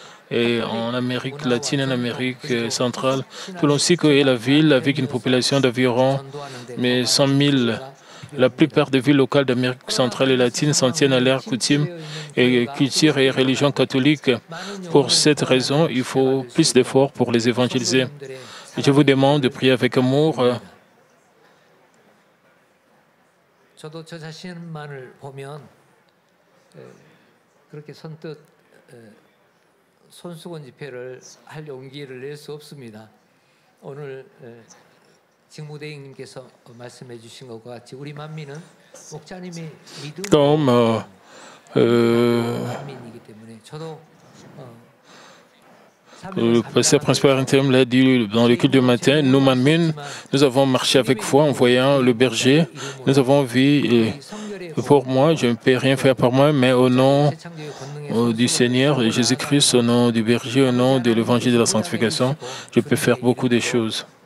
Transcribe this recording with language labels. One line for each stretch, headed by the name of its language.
French: Et en Amérique latine, en Amérique centrale, Tulancingo est la ville avec une population d'environ 100 000. La plupart des villes locales d'Amérique centrale et latine s'en tiennent à leur coutume et culture et religion catholique. Pour cette raison, il faut plus d'efforts pour les évangéliser. Je vous demande de prier avec amour.
Korean: 저도 저 자신만을 보면 그렇게 선뜻 손수건 집회를 할 용기를 낼 수 없습니다. 오늘 직무대행님께서 말씀해 주신 것과 같이 우리 만민은 목자님이 믿음으로 만민이기 때문에 저도
French: Le pasteur principal intérim l'a dit dans le culte du matin, nous, Mamine, nous avons marché avec foi en voyant le berger. Nous avons vu pour moi, je ne peux rien faire par moi, mais au nom du Seigneur Jésus-Christ, au nom du berger, au nom de l'évangile de la sanctification, je peux faire beaucoup de choses.